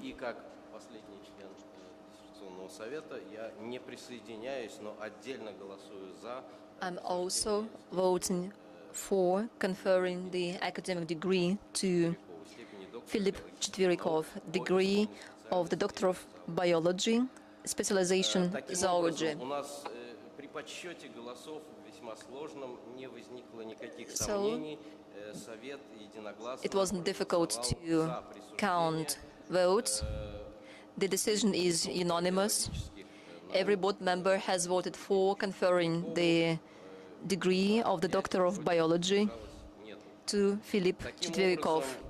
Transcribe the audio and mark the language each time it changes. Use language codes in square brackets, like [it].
[ru] И как последний член диссертационного совета я не присоединяюсь, но отдельно голосую за. [en] I'm also voting for conferring the academic degree to Filipp Chetverikov, degree of the Doctor of Biology, specialization zoology. [ru] У нас при подсчете голосов весьма сложном не возникло никаких сомнений. Совет единогласно. [en] It wasn't difficult to count votes. The decision is unanimous. Every board member has voted for conferring the degree of the Doctor of Biology to Filipp Chetverikov.